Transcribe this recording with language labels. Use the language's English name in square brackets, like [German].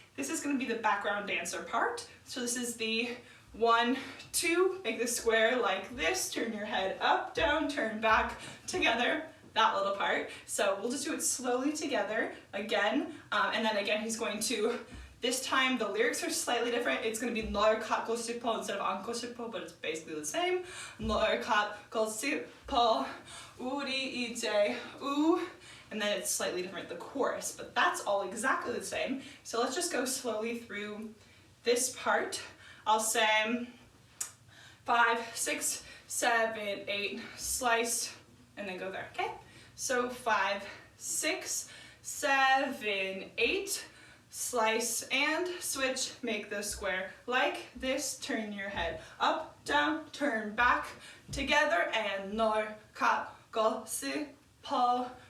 [English] This is going to be the background dancer part. So this is the 1, 2, make the square like this, turn your head up, down, turn back, together, that little part. So we'll just do it slowly together again. And then again, he's going to, this time the lyrics are slightly different. It's going to be 널 갖고 싶어 instead of 안고 싶어, but it's basically the same. [Korean] 널 갖고 싶어, 우리 이제 우. [English] And then it's slightly different, the chorus, but that's all exactly the same. So let's just go slowly through this part. I'll say 5, 6, 7, 8, slice, and then go there, okay? So 5, 6, 7, 8, slice and switch, make the square like this, turn your head up, down, turn back, together, and 널 갖고 싶어.